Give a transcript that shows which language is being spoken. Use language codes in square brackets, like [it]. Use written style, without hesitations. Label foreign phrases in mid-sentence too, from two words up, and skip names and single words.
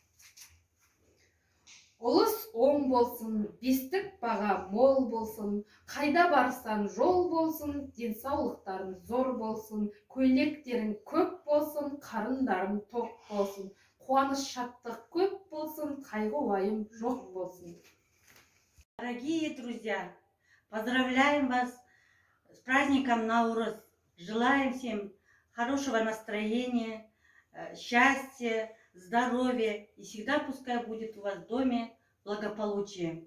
[kk] Ұлыс оң болсын, бестік баға мол болсын, қайда барсан жол болсын, денсаулықтарың зор болсын, көйлектерің көп болсын, қарындарың тоқ болсын, қуаныш шаттық көп болсын, қайғы уайым жоқ болсын. [ru] Дорогие друзья, поздравляем вас с праздником Наурыз. Желаем всем хорошего настроения, счастья, здоровья, и всегда пускай будет у вас в доме благополучие.